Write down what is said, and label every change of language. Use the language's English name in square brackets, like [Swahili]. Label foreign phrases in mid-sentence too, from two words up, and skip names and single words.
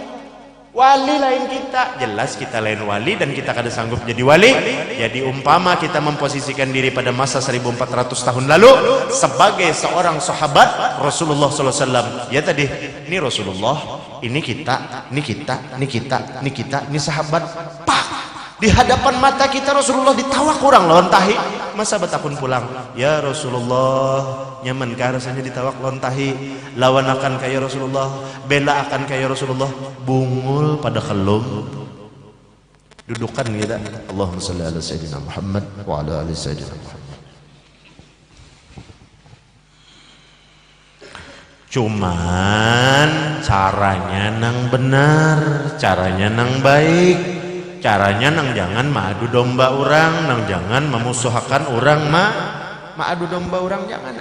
[Banjar] Wali lain kita, jelas kita lain wali dan kita kada sanggup jadi wali. Jadi umpama kita memposisikan diri pada masa 1400 tahun lalu sebagai seorang sahabat Rasulullah SAW. Ya tadi, ini Rasulullah, ini kita, ini kita, ini kita, ini kita, ini sahabat. Pak, di hadapan mata kita Rasulullah ditawak kurang lawan tahi. Masa betakun pulang, ya Rasulullah, nyamankah rasanya ditawak lawan tahi? Lawan akan kaya Rasulullah, bela akan kaya Rasulullah, bungul pada kelum. Dudukan kita. [Arabic] اللهم صل على سيدنا محمد وعلى آل سيدنا محمد. [Banjar] Cuman caranya nang benar, caranya nang baik. Caranya nang jangan madu domba orang, nang jangan memusuhkan orang, madu domba orang jangan.